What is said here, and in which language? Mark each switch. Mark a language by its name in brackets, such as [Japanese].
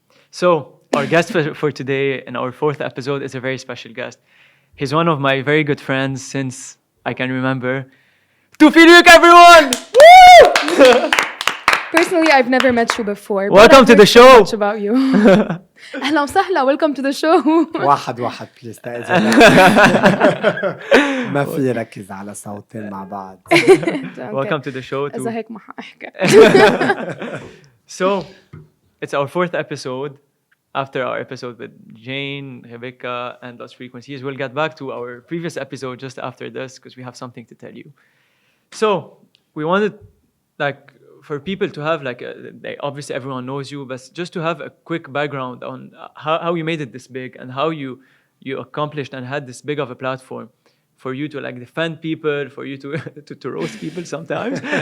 [English] So, our guest for today in our fourth episode is a very special guest. He's one of my very good friends since I can remember. Toufiluk, everyone! Woo! Personally, I've never met you before. Welcome to the show. So much about you. [Arabic] أهلا وسهلا. [English] Welcome to the show. [Arabic] واحد بليز ما في يركز على صوتين مع بعض. [English] Welcome to the show. [Arabic] إذا هيك ما حأحكي. [English] So, it's our fourth episode. After our episode with Jane, Rebecca, and Lost Frequencies, we'll get back to our previous episode just after this because we have something to tell you. So, we wanted, for people to have, obviously everyone knows you, but just to have a quick background on how you made it this big and how you accomplished and had this big of a platform for you to, defend people, for you to roast people sometimes.